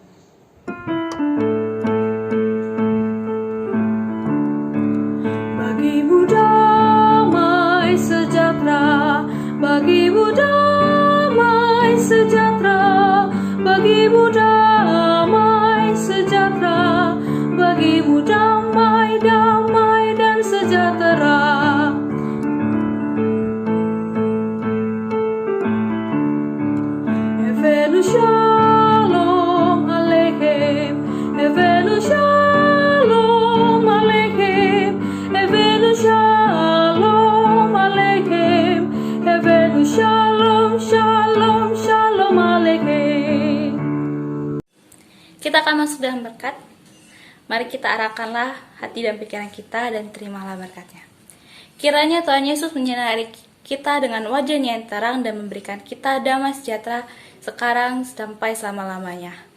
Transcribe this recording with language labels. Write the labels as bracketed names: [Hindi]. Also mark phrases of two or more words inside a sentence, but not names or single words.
[Indonesian] Bagimu damai sejahtera, bagimu damai sejahtera, bagimu damai sejahtera, bagimu damai, damai dan sejahtera. [Hebrew] הבאנו שלום עליכם, הבאנו שלום עליכם, הבאנו שלום עליכם, הבאנו שלום, שלום, שלום עליכם. [Indonesian] Kita akan masuk dalam berkat. Mari kita arahkanlah hati dan pikiran kita dan terimalah berkatnya. Kiranya Tuhan Yesus menyinari kita dengan wajahnya yang terang dan memberikan kita damai sejahtera sekarang sampai selama-lamanya.